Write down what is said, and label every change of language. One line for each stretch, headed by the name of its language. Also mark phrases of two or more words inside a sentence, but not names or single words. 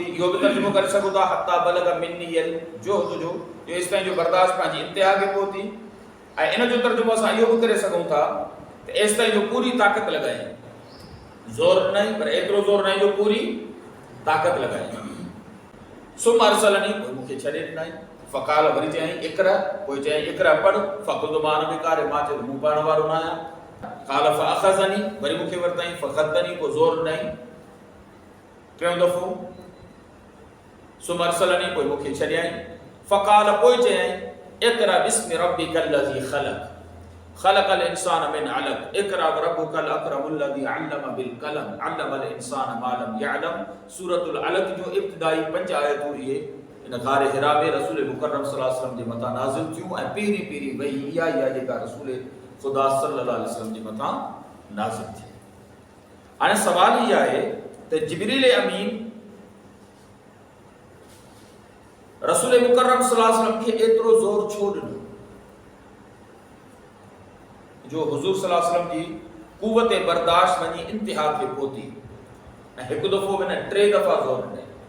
Sindhi: इहो बि तर्जुमो करे सघूं था
Arabic: حتى بلغ مني الجهد
Sindhi: जो एसि ताईं जो बर्दाश्त पंहिंजी इंतिहा खे पहुती। ऐं इन जो तर्जुमो असां इहो बि करे सघूं था त एसि ताईं जो पूरी ताक़त लॻाई, ज़ोर न, पर एतिरो ज़ोर न जो पूरी ताक़त लॻाई।
Arabic: ثم أرسلني,
Sindhi: पोइ मूंखे छॾे ॾिनई। फ़क़ाल, वरी चयईं इक़रा, पोइ चयईं इक़रा पढ़।
Arabic: فقلت ما أنا بقارئ,
Sindhi: मां चयो मूं पढ़ण वारो न आहियां।
Arabic: قال فأخذني
Sindhi: वरी मूंखे वरितई,
Arabic: फ़ख़दनी
Sindhi: पोइ ज़ोर ॾिनई टियों दफ़ो,
Arabic: ثم أرسلني
Sindhi: पोइ मूंखे छॾियई,
Arabic: फ़क़ाल
Sindhi: पोइ चयई
Arabic: اقرأ باسم ربك الذي خلق خلق الإنسان من علق اقرأ وربك الأكرم الذي علم بالقلم علم الإنسان ما لم يعلم.
Sindhi: सूरतुल अलक़ जो इब्तिदाई 5 आयतूं इहे इन गारे हिरा में रसूल मुकर्रम
Arabic: صلى الله عليه وسلم
Sindhi: जे मथां नाज़िल थियूं ऐं पहिरीं वही इहा जेका रसूल ख़ुदा
Arabic: صلى الله عليه وسلم
Sindhi: जे मथां नाज़िल थी। हाणे सवाल इहा आहे त जिब्रील अमीन रसूल मुकर्रम
Arabic: صلى الله عليه وسلم
Sindhi: खे एतिरो ज़ोर छो ॾिनो जो हुज़ूर
Arabic: صلى الله عليه وسلم
Sindhi: जी क़ुव्वत बर्दाश्त वञी इंतिहा ते पहुती ऐं हिकु दफ़ो बि न 3 दफ़ा ज़ोर ॾिनई।